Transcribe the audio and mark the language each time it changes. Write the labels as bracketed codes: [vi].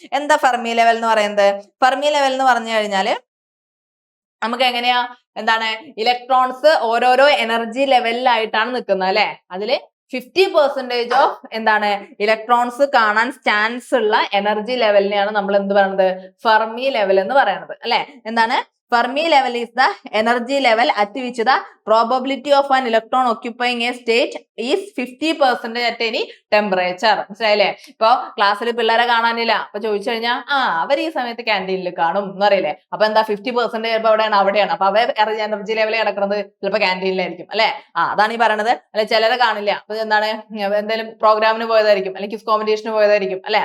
[ml] എന്താ Fermi level എന്ന് പറയുന്നത്? ഫെർമി ലെവൽ എന്ന് പറഞ്ഞു കഴിഞ്ഞാല് നമുക്ക് എങ്ങനെയാ എന്താണ് ഇലക്ട്രോൺസ് ഓരോരോ എനർജി ലെവലിലായിട്ടാണ് നിൽക്കുന്നത് അല്ലെ. അതില് 50% ഓഫ് എന്താണ് ഇലക്ട്രോൺസ് കാണാൻ ചാൻസ് ഉള്ള എനർജി ലെവലിനെയാണ് നമ്മൾ എന്ത് പറയുന്നത്? ഫെർമി ലെവൽ എന്ന് പറയുന്നത് അല്ലെ. എന്താണ്? [en] Fermi level is the energy level at which the probability of an electron occupying a state is 50% at any temperature. [ml] മനസ്സിലായില്ലേ? ഇപ്പൊ ക്ലാസ്സിൽ പിള്ളേരെ കാണാനില്ല. അപ്പൊ ചോദിച്ചു കഴിഞ്ഞാൽ അവർ ഈ സമയത്ത് ക്യാൻറ്റീനിൽ കാണും എന്ന് പറയില്ലേ. അപ്പൊ എന്താ 50% ചിലപ്പോൾ അവിടെയാണ്. അപ്പൊ അവർ എനർജി ലെവൽ കിടക്കുന്നത് ചിലപ്പോൾ ക്യാൻറ്റീനിലായിരിക്കും അല്ലെ. അതാണ് ഈ പറയണത്. അല്ലെ ചിലരെ കാണില്ല. അപ്പൊ എന്താണ് എന്തെങ്കിലും പ്രോഗ്രാമിന് പോയതായിരിക്കും അല്ലെങ്കിൽ ക്വിസ് കോമ്പറ്റീഷന് പോയതായിരിക്കും അല്ലെ.